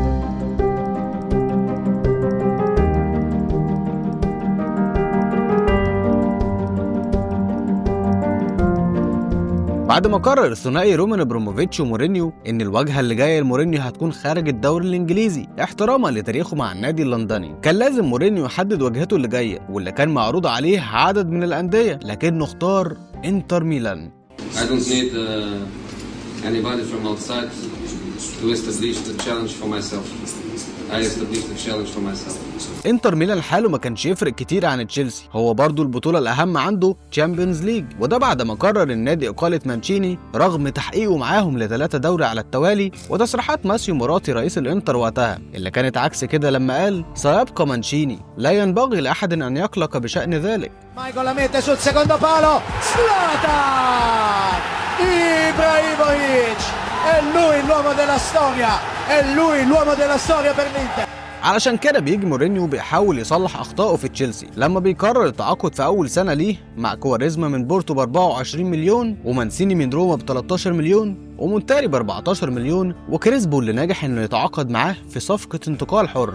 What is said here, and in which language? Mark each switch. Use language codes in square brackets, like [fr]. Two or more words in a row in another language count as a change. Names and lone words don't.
[ar] بعد ما قرر الثنائي رومان إبراموفيتش ومورينيو ان الواجهه اللي جايه لمورينيو هتكون خارج الدوري الانجليزي احتراما لتاريخه مع النادي اللندني، كان لازم مورينيو يحدد واجهته اللي جايه واللي كان معروض عليه عدد من الانديه، لكنه اختار انتر ميلان. [en] I don't need anybody from outside to establish the challenge for myself. I established a challenge for myself. [ar] انتر ميلان حاله ما كانش يفرق كتير عن تشيلسي، هو برضو البطولة الأهم عنده [en] Champions League, [ar] وده بعد ما قرر النادي إقالة مانشيني رغم تحقيقه معاهم ل3 دوري على التوالي، وتصريحات ماسيو موراتي رئيس الانتر وقتها اللي كانت عكس كده لما قال سيبقى مانشيني، لا ينبغي لأحد أن يقلق بشأن ذلك. [it] Michael la mette sul secondo palo, Zlatan Ibrahimovic, è lui l'uomo della storia, è lui l'uomo della storia per l'Inter. [ar] علشان كده بيجي مورينيو بيحاول يصلح اخطائه في تشيلسي لما بيقرر التعاقد في اول سنه ليه مع كواريزما من بورتو ب 24 مليون، ومانسيني من روما ب 13 مليون، ومونتاري ب 14 مليون، وكريسبو اللي ناجح انه يتعاقد معاه في صفقه انتقال حر.